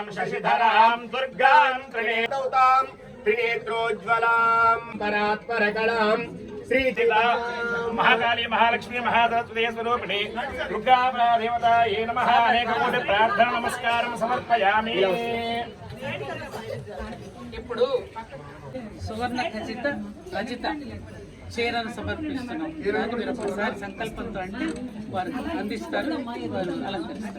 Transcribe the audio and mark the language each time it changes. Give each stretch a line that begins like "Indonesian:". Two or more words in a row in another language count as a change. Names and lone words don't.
Sanskrit: शशिधरां दुर्गां त्रिनेत्रौतां त्रिनेत्रोज्ज्वलां परात्परकलां श्रीचिता महाकाली महालक्ष्मी महासरस्वती स्वरूपिणी दुर्गादेवतायै नमः। అనేకకోటి ప్రార్థన నమస్కారం సమర్పయామి।
Telugu: ఇప్పుడు సువర్ణ ఖచ్చిత రజిత చీరను సమర్పిస్తున్నాం. దాన్ని మీరు ఒకసారి సంకల్పంతో అంటే వారు అందిస్తారు, వారు అలంకరిస్తారు.